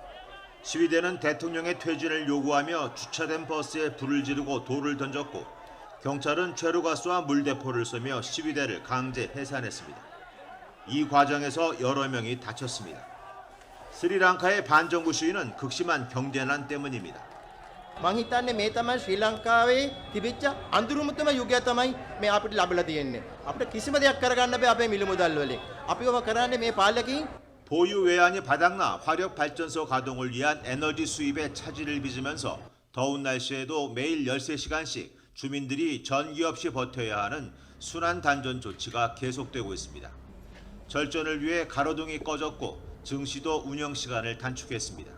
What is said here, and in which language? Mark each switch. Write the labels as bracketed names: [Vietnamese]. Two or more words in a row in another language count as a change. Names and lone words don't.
[Korean] 시위대는 대통령의 퇴진을 요구하며 주차된 버스에 불을 지르고 돌을 던졌고, 경찰은 최루가스와 물대포를 쏘며 시위대를 강제 해산했습니다. 이 과정에서 여러 명이 다쳤습니다. 스리랑카의 반정부 시위는 극심한 경제난 때문입니다. [Sinhala] මං හිතන්නේ මේ තමයි ශ්‍රී ලංකාවේ තිබිච්ච අඳුරුමතම යුගය තමයි මේ අපිට ලැබලා තියෙන්නේ. අපිට කිසිම දෙයක් කරගන්න බෑ අපේ මිල මුදල් වලින්. අපි ඔබ කරන්නේ මේ පාලකීන් [Korean] 보유 외환이 바닥나 화력 발전소 가동을 위한 에너지 수입에 차질을 빚으면서 더운 날씨에도 매일 13시간씩 주민들이 전기 없이 버텨야 하는 순환 단전 조치가 계속되고 있습니다. 절전을 위해 가로등이 꺼졌고 증시도 운영 시간을 단축했습니다.